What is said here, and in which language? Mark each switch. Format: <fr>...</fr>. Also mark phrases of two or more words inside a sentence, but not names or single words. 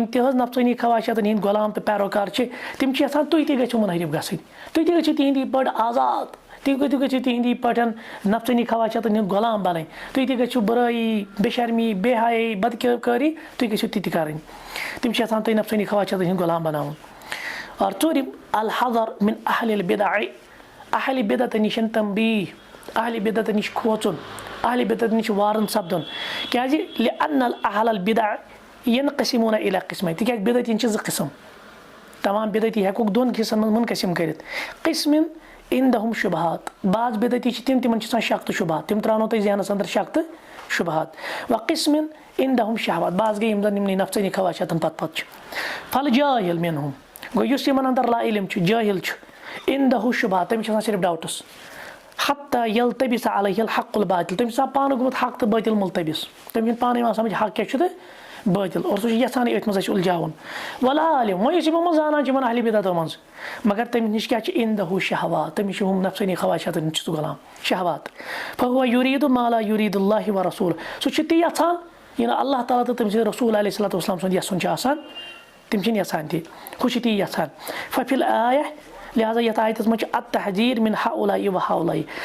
<ks>تِہنٛز نفسٲنی خواہشاتن ہٕنٛدۍ غلام تہٕ پیروکار چھِ تِم چھِ یژھان تُہۍ تہِ گٔژھِو مُنحرف گژھٕنۍ تُہۍ تہِ گٔژھِو تِہنٛدی پٲٹھۍ آزاد تُہۍ تہِ گٔژھِو تِہنٛدی پٲٹھۍ نفسٲنی خواہشاتن ہٕنٛدۍ غلام بَنٕنۍ تُہۍ تہِ گٔژھِو بُرٲیی بے شرمی بے حیٲیی بدکٲری تُہۍ گٔژھِو تہِ تہِ کَرٕنۍ تِم چھِ یژھان تُہۍ نفسٲنی خواہشاتن ہٕنٛدۍ غلام بَناوُن اور ژوٗرِم</ks> <ar>الحذر من اہل البدع</ar> <ks>اہلِ بدعتن نِش تنبیٖہ اہلِ بدعتن نِش کھوژُن اہلِ بدعتن نِش وارن سپدُن کیٛازِ</ks> <ar>لأن اہل البدع ینقسمون الی قسمین</ar> <ks>تِکیٛازِ بدعتیٖن چھِ 2 قٕسٕم تمام بدعتی ہٮ۪کوکھ 2 حِصن منٛز مُنقسِم کٔرِتھ</ks> <ar>قسمن عندہم شُبہات</ar> <ks>بعض بدعتی چھِ تِمن چھِ آسان شک تہٕ شُبہات تِم ترٛاونو تۄہہِ ذہنس انٛدر شک تہٕ شُبہات</ks> <ar>و قسمن عندہم شہوات</ar> <ks>بعض گٔے یِم زن یِمنٕے نفسٲنی خواہشاتن پتہٕ چھِ</ks> <ar>فل جاہل منہم</ar> <ks>گوٚو یُس یِمن انٛدر لا علم چھُ جٲہل چھُ</ks> <ar>عندہو شُبہات</ar> <ks>تٔمِس چھِ آسان صرف ڈاوٹٕس</ks> <ar>حتیٰ یلتبس علیہ الحق الباطل</ar> <ks>تٔمِس چھُ آسان پانہٕ گوٚمُت حق تہٕ باطل مُلتبس تٔمِس چھُنہٕ پانہٕ یِوان سمجھ حق کیٛاہ چھُ تہٕ باطل اور سُہ چھُ یژھان أتھۍ منٛز اَسہِ اُلجاوُن</ks> <ar>ولا عالم</ar> <ks>وۄنۍ یُس یِمو منٛز زانان چھِ یِمن اہلِ بدعتو منٛز مگر تٔمِس نِش کیٛاہ چھِ</ks> <ar>عندہو شہوات</ar> <ks>تٔمِس چھِ ہُم نفسٲنی خواہشاتن ہٕنٛدۍ چھُ سُہ غلام</ks> <ar>شہوات فہو یُریٖدُ ما لا یُریٖدُ اللہِ و رسوٗل</ar> <ks>سُہ چھُ تی یژھان یہِ نہٕ اللہ تعالیٰ تہٕ تٔمۍ سٕنٛدِ رسوٗل</ks> <ar>علیہ الصلوٰتُ وسلام</ar> <ks>سُنٛد یژھُن چھُ آسان تِم چھِنہٕ یژھان تہِ ہُہ چھُ تی یژھان</ks> <ar>ففی الآیہ</ar> <ks>لہٰذا یتھ آیتس منٛز چھُ</ks> <ar>التحذیٖر من ہؤلٲے و ہؤلٲے</ar>